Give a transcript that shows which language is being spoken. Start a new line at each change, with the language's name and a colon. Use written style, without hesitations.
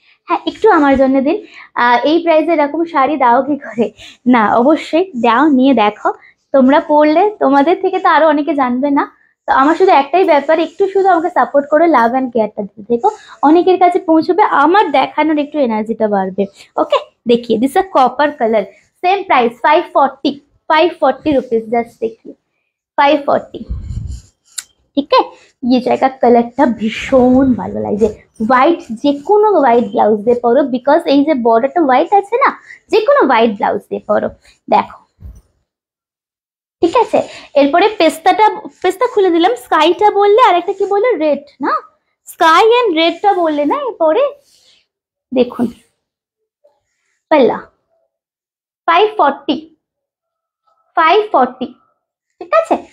Bangla: হ্যাঁ, একটু আমার জন্য দিন। এই প্রাইসে এরকম শাড়ি দাও কি করে? না, অবশ্যই দাও, নিয়ে দেখো, তোমরা পড়লে তোমাদের থেকে তো আরো অনেকে জানবে না, তো আমার শুধু একটাই ব্যাপার, একটু শুধু আমাকে সাপোর্ট করে লাভ অ্যান্ড কেয়ারটা দিতে দেখো, অনেকের কাছে পৌঁছবে, আমার দেখানোর একটু এনার্জিটা বাড়বে।
Hindi: ওকে, देखिए this a copper colour, same price 540 rupees, just देखिए 540।
Bangla: ঠিক আছে, ये জায়গা কালারটা ভীষণ ভালো লাগছে, হোয়াইট, যে কোনো হোয়াইট ব্লাউজ দিয়ে পরো, বিকজ এই যে বর্ডারটা হোয়াইট আছে না, যে কোনো হোয়াইট ব্লাউজ দিয়ে পরো। দেখো ঠিক আছে, এরপরে পেস্তা খুলে দিলাম, স্কাইটা বললে, আর একটা কি বললে, রেড না, স্কাই এন্ড রেডটা বললে না, এরপরে দেখুন পাল্লা 540, ঠিক আছে।